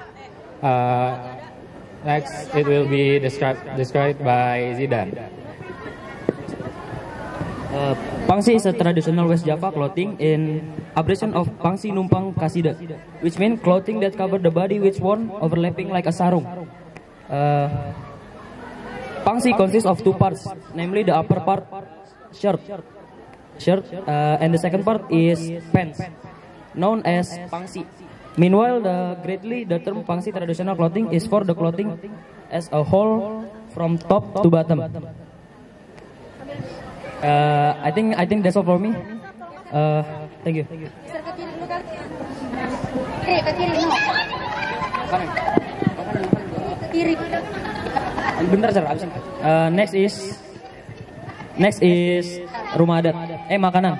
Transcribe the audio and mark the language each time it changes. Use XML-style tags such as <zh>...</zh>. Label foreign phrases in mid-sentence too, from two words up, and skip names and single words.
<en>Next, it will be described by Zidan. Pangsi is a traditional West Java clothing in abbreviation of Pangsi Numpang Kasida, which means clothing that cover the body which worn overlapping like a sarung. Pangsi consists of two parts, namely the upper part shirt, and the second part is pants, known as Pangsi. Meanwhile, the term Pangsi traditional clothing is for the clothing as a whole from top to bottom. I think that's all for me. Thank you. Next is</en> <id>rumah adat.</id> <en>Makanan.</en>